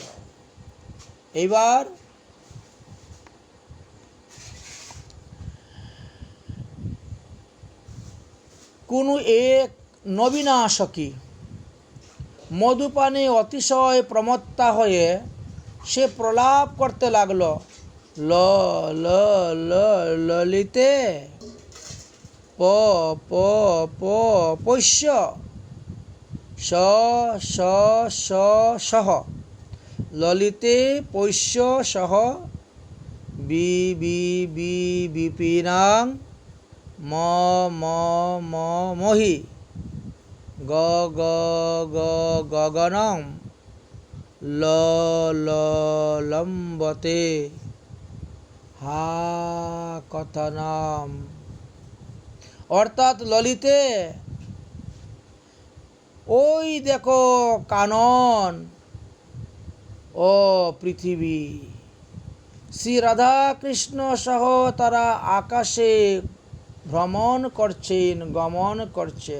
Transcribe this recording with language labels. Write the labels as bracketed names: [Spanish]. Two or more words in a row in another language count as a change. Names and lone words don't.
[Bangla] এইবার কোনো এক নবীনা সখী মধুপানে অতিশয় প্রমত্তা হয়ে সে প্রলাপ করতে লাগলো, [Sanskrit] ল ল ল ললিতে প প প পৈশ্য স স স সহ ললিতে পৈশ্য সহ বি বি বি বিপিনাং ম ম ম মহি গ গ গ গগনম ল ল লম্বতে হা কথনম। [Bangla] অর্থাৎ ললিতে ওই দেখো কানন ও পৃথিবী। শ্রী রাধা কৃষ্ণ সহ তারা আকাশে ভ্রমণ করছেন, গমন করছেন।